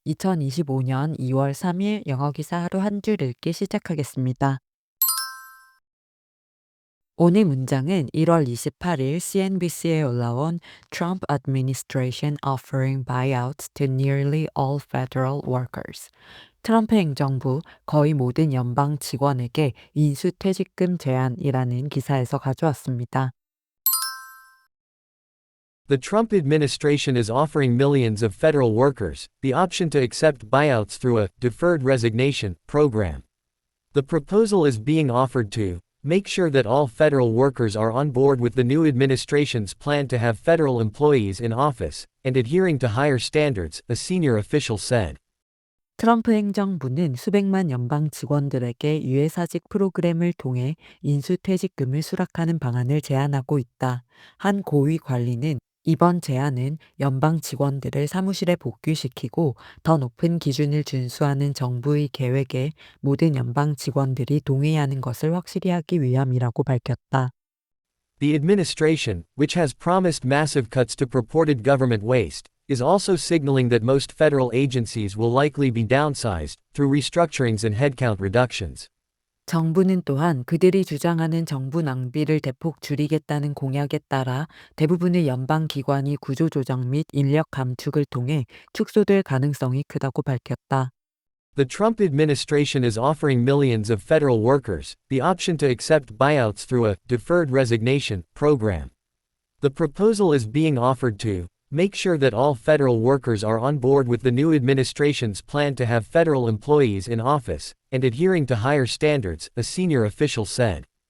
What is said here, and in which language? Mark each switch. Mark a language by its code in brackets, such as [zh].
[ko] 2025년 2월 3일 영어 기사 하루 한 줄 읽기 시작하겠습니다. 오늘 문장은 1월 28일 CNBC에 올라온 [en] Trump administration offering buyouts to nearly all federal workers. [ko] 트럼프 행정부 거의 모든 연방 직원에게 인수퇴직금 제한이라는 기사에서 가져왔습니다. [en] The Trump administration is offering millions of federal workers the option to accept buyouts through a deferred resignation program. The proposal is being offered to make sure that all federal workers are on board with the new administration's plan to have federal employees in office and adhering to higher standards, a senior official said. [ko] 트럼프 행정부는 수백만 연방 직원들에게 유예사직 프로그램을 통해 인수퇴직금을 수락하는 방안을 제안하고 있다. 한 고위 관리는 이번 제안은 연방 직원들을 사무실에 복귀시키고 더 높은 기준을 준수하는 정부의 계획에 모든 연방 직원들이 동의하는 것을 확실히 하기 위함이라고 밝혔다. [en] The administration, which has promised massive cuts to purported government waste, is also signaling that most federal agencies will likely be downsized through restructurings and headcount reductions. [ko] 정부는 또한 그들이 주장하는 정부 낭비를 대폭 줄이겠다는 공약에 따라 대부분의 연방 기관이 구조조정 및 인력 감축을 통해 축소될 가능성이 크다고 밝혔다. [en] The Trump administration is offering millions of federal workers the option to accept buyouts through a deferred resignation program. The proposal is being offered to make sure that all federal workers are on board with the new administration's plan to have federal employees in office and adhering to higher standards, a senior official said.